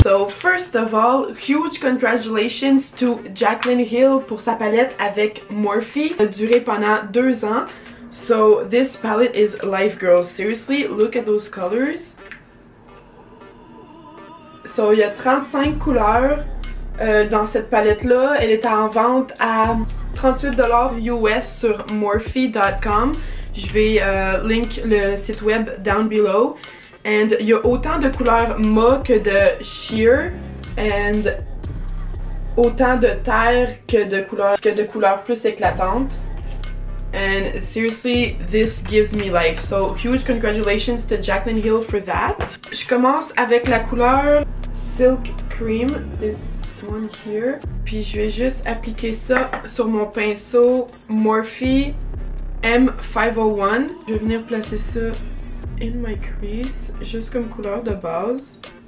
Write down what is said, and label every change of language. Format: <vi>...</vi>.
<en>first of all, huge congratulations to Jaclyn Hill</en> <fr>pour sa palette avec Morphe. Elle a duré pendant 2 ans.</fr> <en>So this palette is life, girls. Seriously, look at those colors.</en> <fr>So il y a 35 couleurs dans cette palette-là. Elle est en vente à 38$ US sur Morphe.com. Je vais link le site web</fr> <en>down below.</en> <fr>And il y a autant de couleurs mat que de sheer. And autant de terre que de couleurs plus éclatantes.</fr> <en>And seriously, this gives me life. So huge congratulations to Jaclyn Hill for that.</en> <fr>Je commence avec la couleur Silk Cream,</fr> <en>this one here.</en> <fr>Puis je vais juste appliquer ça sur mon pinceau Morphe M501. Je vais venir placer ça</fr> <en>in my crease,</en> <fr>juste comme couleur de base.</fr>